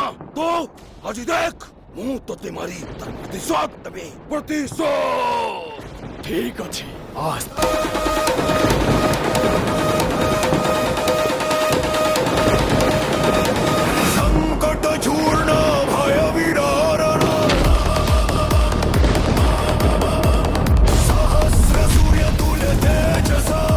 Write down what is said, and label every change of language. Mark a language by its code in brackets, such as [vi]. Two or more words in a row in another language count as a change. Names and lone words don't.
[or] ତ ଆଜି ଦେଖ ମୁଁ ତତେ ମାରି ତାର ପ୍ରତିଶୋଧ ଦେବି। ପ୍ରତିଶୋଧ। ଠିକ ଅଛି [sa] संकट चूर्ण भय विदारण सहस्र सूर्य तुल्य तेजस